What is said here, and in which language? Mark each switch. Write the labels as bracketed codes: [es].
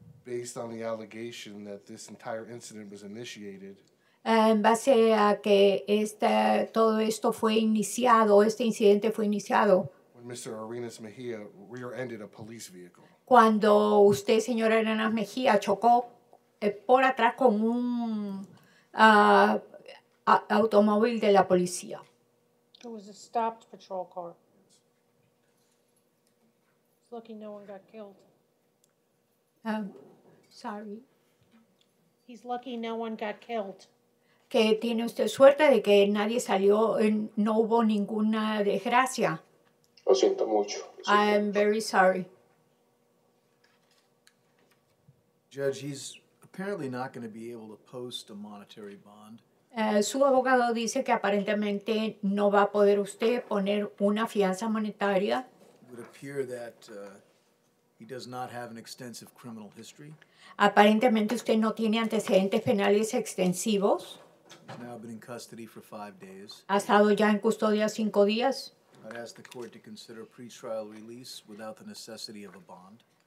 [en] Based on the allegation that this entire incident was initiated [es] En base a que todo esto fue iniciado, este incidente fue iniciado [en] when Mr. Arenas Mejia rear-ended a police vehicle. [es] cuando usted, señora Arenas Mejía, chocó por atrás con un automóvil de la policía. [en] It was a stopped patrol car. It's lucky no one got killed. Sorry. He's lucky no one got killed. [es] Que tiene usted suerte de que nadie salió, no hubo ninguna desgracia. Lo siento mucho. [en] I'm very sorry. Judge, he's apparently not going to be able to post a monetary bond. [es] Su abogado dice que aparentemente no va a poder usted poner una fianza monetaria. [en] would appear that he does not have an extensive criminal history. [es] Aparentemente usted no tiene antecedentes penales extensivos. [en] He's now been in custody for 5 days. [es] Ha estado ya en custodia 5 días. [en] I'd ask the court to consider pretrial release without the necessity of a bond.